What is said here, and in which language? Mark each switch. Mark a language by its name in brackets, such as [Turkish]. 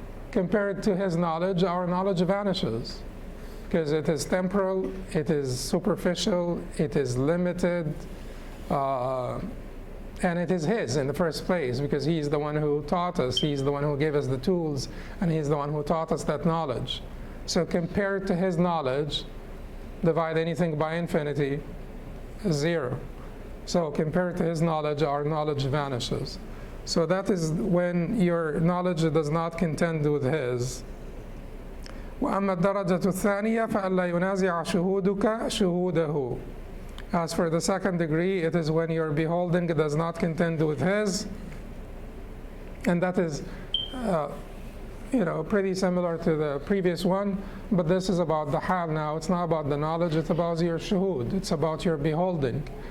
[English] Compared to his knowledge, our knowledge vanishes. Because it is temporal, it is superficial, it is limited, and it is his in the first place, because he's the one who taught us, he's the one who gave us the tools, and he's the one who taught us that knowledge. So compared to his knowledge, divide anything by infinity, 0. So compared to his knowledge, our knowledge vanishes. So that is when your knowledge does not contend with his. [Arabic] وأما الدرجة الثانية فألا ينازع شهودك شهوده. [English] As for the second degree, it is when your beholding does not contend with his, and that is pretty similar to the previous one, but this is about the hal now. It's not about the knowledge, it's about your shuhud, it's about your beholding.